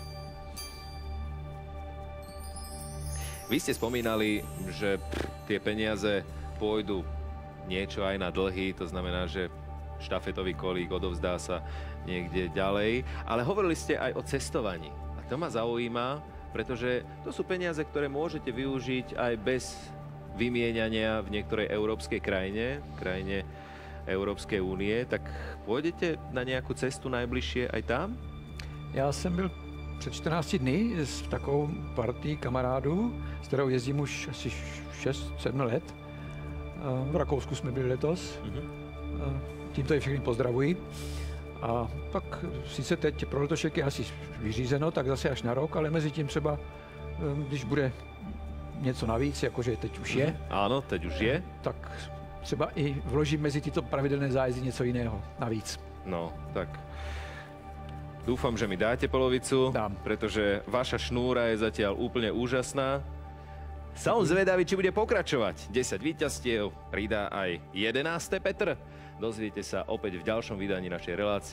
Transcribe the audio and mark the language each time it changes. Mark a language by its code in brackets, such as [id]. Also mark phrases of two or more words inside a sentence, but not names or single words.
[sk] Vy ste spomínali, že tie peniaze pôjdu niečo aj na dlhy, to znamená, že štafetový kolík odovzdá sa niekde ďalej, ale hovorili ste aj o cestovaní. A to ma zaujíma, pretože to sú peniaze, ktoré môžete využiť aj bez vymieniania v niektorej európskej krajine Európskej únie, tak pôjdete na nejakú cestu najbližšie aj tam? [cs] Já jsem byl před 14 dny s takovou partii kamarádů, s kterou jezdím už asi 6-7 let. V Rakousku jsme byli letos. Tímto je všechny pozdravuji. A tak sice teď pro letošek je asi vyřízeno, tak zase až na rok, ale mezi tím třeba, když bude něco navíc, jakože teď už je, Áno, teď už je. tak třeba i vložím mezi tyto pravidelné zájezdy něco jiného navíc. [sk] No, tak dúfam, že mi dáte polovicu, Dám. pretože vaša šnúra je zatiaľ úplne úžasná. Som zvedavý, či bude pokračovať. 10 víťazstiev, pridá aj 11. Petr. Dozviete sa opäť v ďalšom vydaní našej relácie.